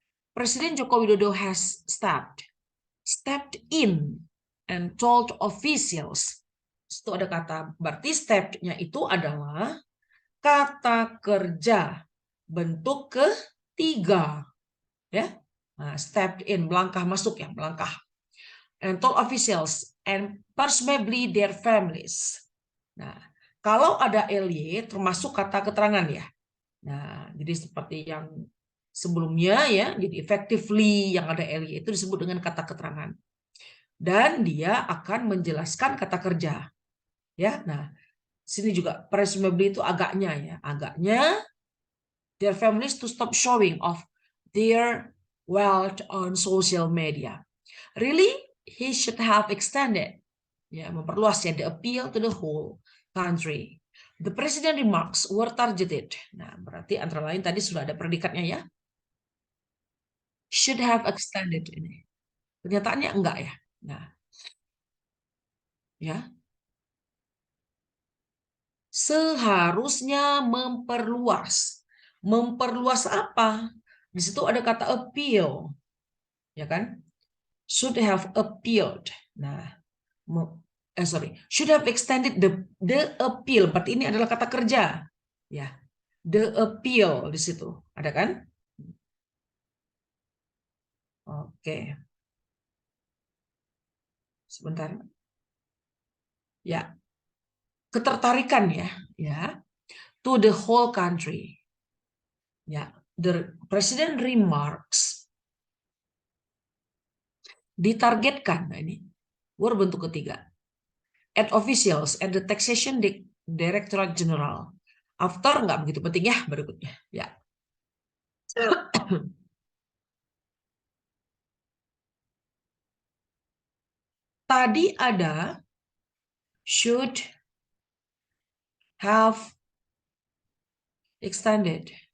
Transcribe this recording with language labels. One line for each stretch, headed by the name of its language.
English: Presiden Joko Widodo has stepped in and told officials.
Indonesian: Itu ada kata, berarti stepped-nya itu adalah kata kerja bentuk ketiga, ya. Nah,
English: stepped in,
Indonesian: melangkah masuk ya, melangkah.
English: And told officials and presumably their families.
Indonesian: Nah, kalau ada LY termasuk kata keterangan ya. Nah, jadi seperti yang sebelumnya ya, jadi effectively yang ada LY itu disebut dengan kata keterangan. Dan dia akan menjelaskan kata kerja. Ya, nah, sini juga presumably itu agaknya ya, agaknya
English: their families to stop showing off their wealth on social media. Really, he should have extended,
Indonesian: ya, memperluas ya,
English: the appeal to the whole country. The president remarks were targeted.
Indonesian: Nah, berarti antara lain tadi sudah ada predikatnya ya.
English: Should have extended
Indonesian: ini. Kenyataannya enggak ya. Nah, ya. Seharusnya memperluas. Memperluas apa? Di situ ada kata appeal. Ya kan?
English: Should have appealed. Nah, should have extended the appeal.
Indonesian: Berarti ini adalah kata kerja. Ya.
English: The appeal
Indonesian: di situ. Ada kan? Oke. Sebentar. Ya. Ketertarikan ya. Ya.
English: To the whole country.
Indonesian: Ya.
English: The president remarks
Indonesian: ditargetkan. Nah, ini bentuk ketiga.
English: At officials at the taxation directorate general.
Indonesian: After nggak begitu penting ya berikutnya. Ya. Tadi ada
English: should have extended.